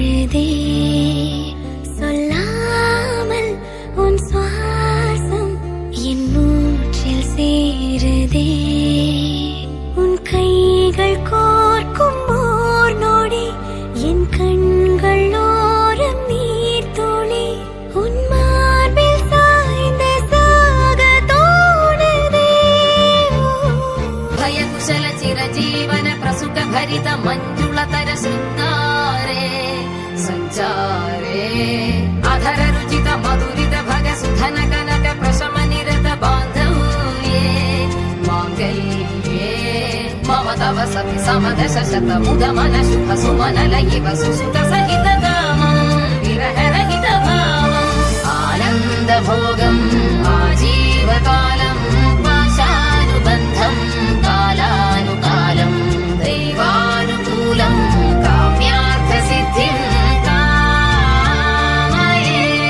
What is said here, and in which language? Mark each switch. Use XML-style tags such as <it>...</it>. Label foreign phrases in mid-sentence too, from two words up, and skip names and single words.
<ta>சேருதே சொல்லாமல் உன் சுவாசம் என் மூச்சில் சேருதே உன் கைகள் கோர்க்கும் ஓர் நொடி என் கண்கள் ஓரம் நீர் துளி உன் மார்பில் சாய்ந்த சாக தோணுதே</ta> <sa>భయకుశల చిరజీవన ప్రసుక భరిత మంజుళతర శృంగారే సంచారే అధర రుచిత మధురిత భగ సుధన కనక ప్రశమ నిరత బాంధవ్యే మాంగళ్యే మమ తవ సతి సమదశ శత ముద మన శుభ సుమనల ఇవ సుసుత సహిత కామం విరహ రహిత భావం ఆనంద భోగం ఆజీవకాలం పాశానుబంధం కాలానుకాలం దైవానుకూలం కామ్యార్థ సిద్ధిం కామయే.</sa>